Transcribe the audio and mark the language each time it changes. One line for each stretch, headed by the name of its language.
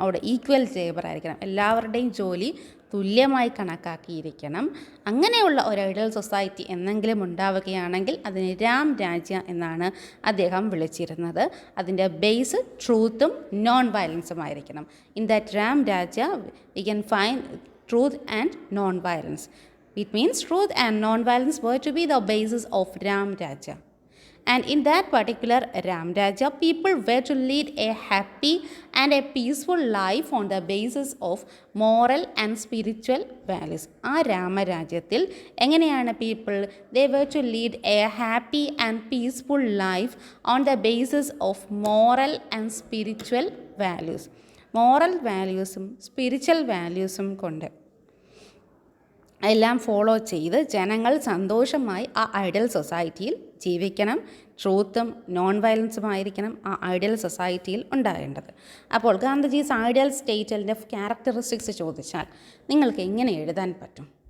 Malayalam: അവിടെ equal labour ആയിരിക്കണം. എല്ലാവരുടെയും ജോലി തുല്യമായി കണക്കാക്കിയിരിക്കണം. അങ്ങനെയുള്ള ഒരു ഐഡിയൽ സൊസൈറ്റി എന്നെങ്കിലും ഉണ്ടാവുകയാണെങ്കിൽ അതിന് രാം രാജ്യ എന്നാണ് അദ്ദേഹം വിളിച്ചിരുന്നത്. അതിൻ്റെ ബേസ് ട്രൂത്തും നോൺ വയലൻസും ആയിരിക്കണം.
English: In that Ram Rajya we can find truth and non violence. It means truth and non violence were to be the basis of Ram Rajya. And in that particular Ram Rajya, people were to lead a happy and a peaceful life on the basis of moral and spiritual values.
Malayalam: ആ രാമരാജ്യത്തിൽ എങ്ങനെയാണ് people?
English: they were to lead a happy and peaceful life on the basis of moral and spiritual values.
Malayalam: Moral വാല്യൂസും spiritual വാല്യൂസും കൊണ്ട് എല്ലാം follow ചെയ്ത് ജനങ്ങൾ സന്തോഷമായി ആ ideal സൊസൈറ്റിയിൽ ജീവിക്കണം. ട്രൂത്തും നോൺ വയലൻസുമായിരിക്കണം ആ ഐഡിയൽ സൊസൈറ്റിയിൽ ഉണ്ടാകേണ്ടത്. അപ്പോൾ ഗാന്ധിജീസ് ഐഡിയൽ സ്റ്റേറ്റിൻ്റെ ക്യാരക്ടറിസ്റ്റിക്സ് ചോദിച്ചാൽ നിങ്ങൾക്ക് എങ്ങനെ എഴുതാൻ പറ്റും?